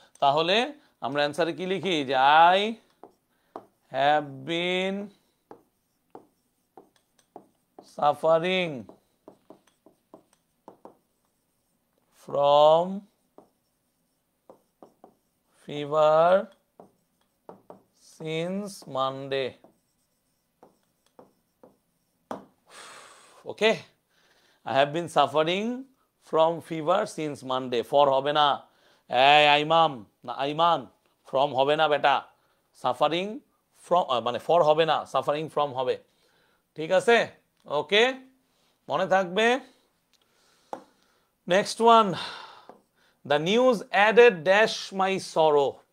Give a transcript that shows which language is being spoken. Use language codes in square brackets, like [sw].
[bn] তাহলে আমরা অ্যান্সারে কি লিখি? যে [en] I have been suffering from fever since Monday. Okay, I have been suffering from fever since Monday. [bn] For হবে না, এই আইমান, from হবে না বেটা, [en] suffering from [bn] মানে for হবে না, suffering from হবে। ঠিক আছে? ওকে, মনে থাকবে। Next one, [en] the news added dash my sorrow.